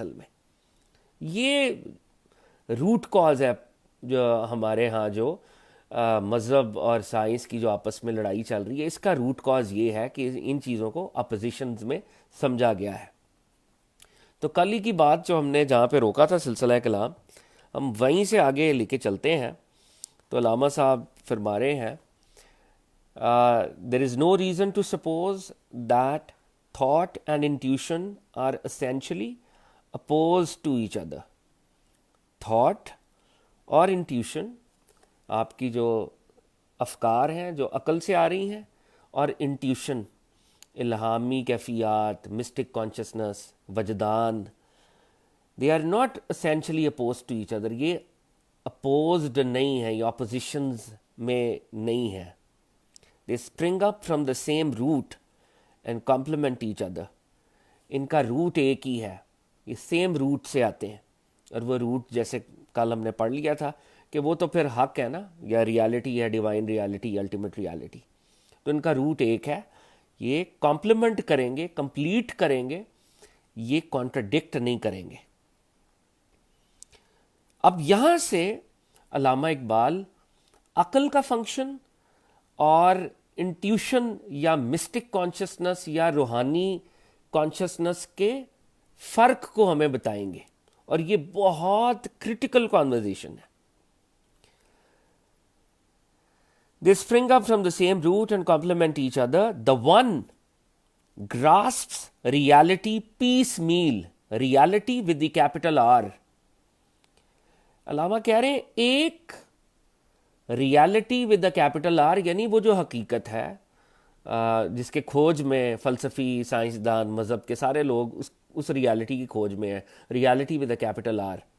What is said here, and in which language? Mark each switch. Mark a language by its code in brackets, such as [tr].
[ur] اصل میں یہ روٹ کاز ہے جو ہمارے ہاں جو مذہب اور سائنس کی جو آپس میں لڑائی چل رہی ہے، اس کا روٹ کاز یہ ہے کہ ان چیزوں کو اپوزیشنز میں سمجھا گیا ہے. تو کل ہی کی بات جو ہم نے جہاں پہ روکا تھا سلسلہ کلام، ہم وہیں سے آگے لے کے چلتے ہیں. تو علامہ صاحب فرما رہے ہیں [en] there is no reason to suppose that thought and intuition are essentially opposed to each other. [ur] Thought اور انٹیوشن، آپ کی جو افکار ہیں جو عقل سے آ رہی ہیں، اور انٹیوشن الہامی کیفیات، مسٹک کانشسنس، وجدان، [en] they are not essentially opposed to each other. [ur] یہ اپوزڈ نہیں ہے، یہ اپوزیشنز میں نہیں ہے. [en] they spring up from the same root and complement each other. [ur] ان کا روٹ ایک ہی ہے، یہ سیم روٹ سے آتے ہیں. اور وہ روٹ جیسے کل ہم نے پڑھ لیا تھا کہ وہ تو پھر حق ہے نا، یا ریالٹی ہے، ڈیوائن ریالٹی، الٹیمیٹ ریالٹی. تو ان کا روٹ ایک ہے، یہ کمپلیمنٹ کریں گے، کمپلیٹ کریں گے، یہ کانٹرڈکٹ نہیں کریں گے. اب یہاں سے علامہ اقبال عقل کا فنکشن اور انٹیوشن یا مسٹک کانشسنس یا روحانی کانشسنس کے فرق کو ہمیں بتائیں گے، اور یہ بہت کرٹیکل کانورزیشن ہے. [en] They spring up from the same root and complement each other. The one grasps reality piecemeal reality with the capital R. [ur] علامہ کہہ رہے ہیں ایک [en] reality with the capital R [ur] یعنی وہ جو حقیقت ہے جس کے کھوج میں فلسفی، سائنسدان، مذہب کے سارے لوگ اس ریالٹی کی کھوج میں ہیں، reality with the capital R.